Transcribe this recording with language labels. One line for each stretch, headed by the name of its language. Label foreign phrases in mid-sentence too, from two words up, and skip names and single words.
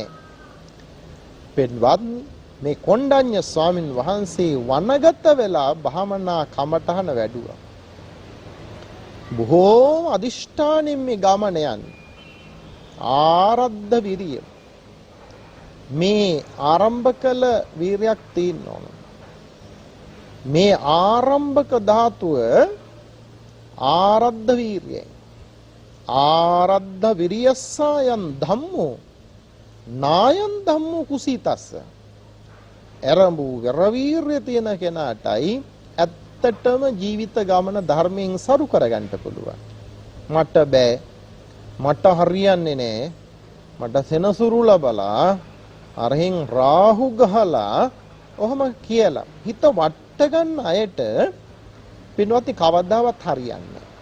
Sinhala: පින්වත්නි මේ කොණ්ඩඤ්ඤ ස්වාමින් වහන්සේ වනගත වෙලා භාවනා කමඨහන වැඩුවා. බොහෝම අදිෂ්ඨානෙන් මේ ගමන යන්නේ.
Pali: ආරද්ධ විරිය.
Sinhala: මේ ආරම්භ කළ වීරයක් තියෙන්න ඕන. මේ ආරම්භක ධාතුව ආරද්ධ වීරියයි.
Pali: ආරද්ධ විරියස්සයන් ධම්මෝ නායන් ධම්මෝ කුසීතස්ස.
Sinhala: එරඹු වීරිය තියෙන කෙනාටයි ඇත්තටම ජීවිත ගමන ධර්මයෙන් සරු කරගන්න පුළුවන්. මට බෑ, මට හරියන්නේ නෑ, මට සෙනසුරු ලබලා අරහෙන් රාහු ගහලා ඔහම කියලා හිත වට ගන්න අයට පින්වත්නි කවදාවත් හරියන්නේ.